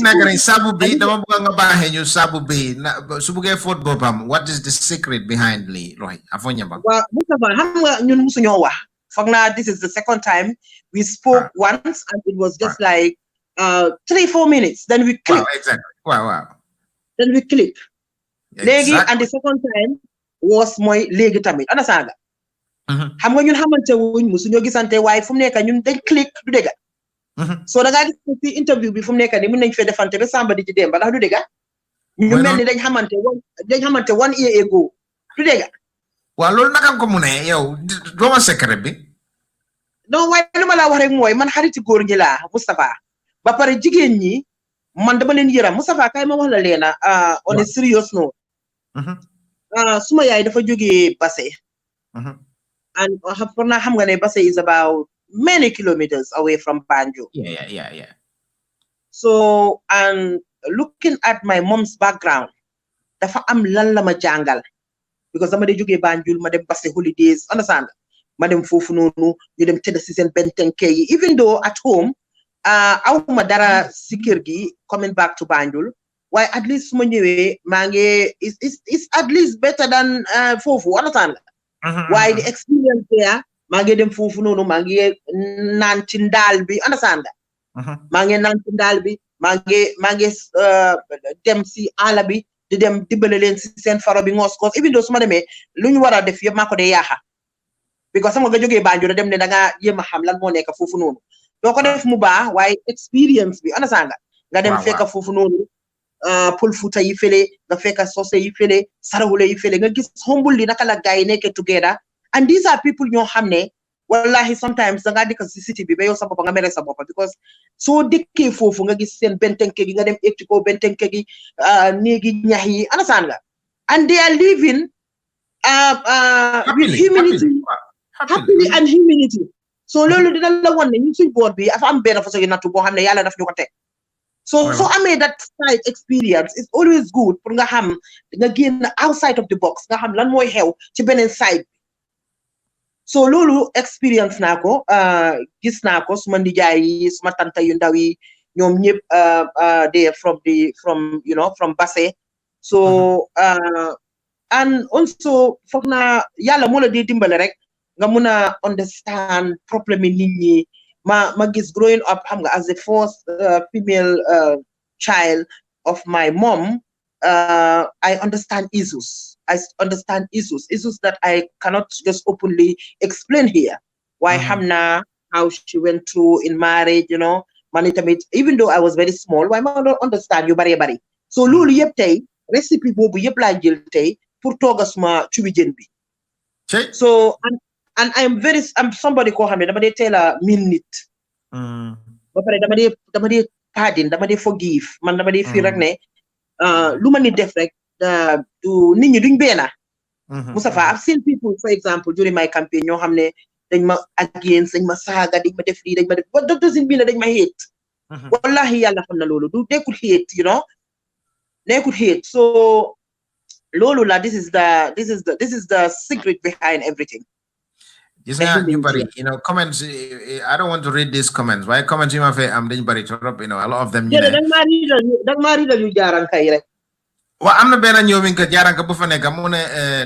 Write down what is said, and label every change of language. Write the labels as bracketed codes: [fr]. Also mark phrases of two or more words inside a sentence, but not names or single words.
[wo] saabu bi dama bëgg nga baaxee ñu saabu bi su bëggee fóot boppam [en] what is the secret behind [wo] li Rohey afo ñamba waaw Moustapha xam nga ñun musuñoo wax foog naa [en] this is the second time we spoke once and it was just like 3-4 minutes then we click exactly wow then we click [wo] léegi [en] and the second time was [wo] mooy léegi tamit ana saaga xam nga ñun xamante wuñ musuñoo gisante waaye fu mu nekk ñun dañ click du dégga so da ngaa gis ci interview bi fu mu nekk ni mën nañ fee defante ba samba di ci dem ba ndax du dégga ñu mel ni dañ xamante [en] 1 year ago [wo] du dégga waaw loolu naka ko mu ne yow dooma secret bi non waaye lu ma laa wax rek mooy man xariti góor ñi laa Moustapha ba pare jigéen ñi man dama leen yëram Moustapha kay ma wax la leena [en] on a serious note [wo] suma yaay dafa jógee Basse and [en] xam nga ne Basse is about many kilometers away from Banjul. Yeah. So, and looking at my mom's background, [wo] dafa am lan la ma jàngal because dama de jógee Banjul ma dem Basse holidays understand ma dem foofu noonu ñu dem tëdd si seen bentenke yi [en] even though at home [wo] awma dara si kër gi [en] coming back to Banjul [wo] waaye [en] at least [wo] su ma ñëwee maa ngi [en] is at least better than [wo] foofu understand waaye [en] the experience there [wo] maa ngi dem foofu noonu maa ngi naan ci ndaal bi understand maa ngi naan ci ndaal bi maa ngi dem si àll bi di dem dimbale leen si seen faro bi ngoos [en] even though [wo] su ma demee lu ñu war a def yëpp maa ko dee yaaxa because sama nga jógee Banjul dem ne da ngaa yéem a xam lan moo nekk foofu noonu doo ko def mu baax waaye experience bi understand nga dem fekk foofu noonu Pël Fuuta yi fële nga fekk Sose yi fële Sarawule yi fële nga gis humble li naka la gaay nekkee together [en] and these are people [wo] ñoo xam ne wallahi sometimes da ngaa dëkk si city bi ba yow sa bopp nga mere sa bopp because soo dëkkee foofu nga gis seen bentenke gi nga dem egg ci kaw bentenke gi néegi ñax yi understand nga [en] and they are living with humility happily and humility [wo] so loolu dina la won ne ñun suñ boor bi dafa am benn façon nattu boo xam ne yàlla daf ñu ko [en] teg so amee that side experience is always good [wo] pour nga xam nga génn [en] outside of the box [wo] nga xam lan mooy xew ci beneen side bi so loolu experience naa ko gis naa ko suma ndijaay yi suma tanta yu ndaw yi ñoom ñëpp [en] they from Basse [wo] so and also foog naa yàlla moo la di dimbale rek nga mun a understand problème yi nit ñi ma gis growing up xam nga [en] as the first female child of my mom I understand issues that I cannot just openly explain here why [wo] xam naa [en] how she went through in marriage [wo] man itamit [en] even though I was very small why [wo] ma don't understand yu bari so loolu yëpp tey recipe boobu yëpp laa jël tey pour tooga suma cubi jën bi [en] so and I'm somebody [wo] koo xam ne dama dee teel a miin nit ba pare dama dee pardon dama dee forgive man dama dee fii rek ne lu ma nit def rek du nit ñi duñ beena Mustafa, [en] I've seen people, for example, during my campaign, [wo] ñoo xam ne [en] dañ ma against, [wo] dañ ma saaga, dañ ma def lii, dañ ma def, [en] but that doesn't mean [wo] dañ ma [en] hate. [wo] Wallahi yàlla xam na loolu. [en] They could hate, you know. They could hate. [wo] So loolu la, [en] this is the secret behind everything. You know, comments. I don't want to read these comments. Why comments you have? You know, a lot of them. Yeah, don't marry you jaran kay rek. Well, I'm not better nyominka jaranka bufane kamune.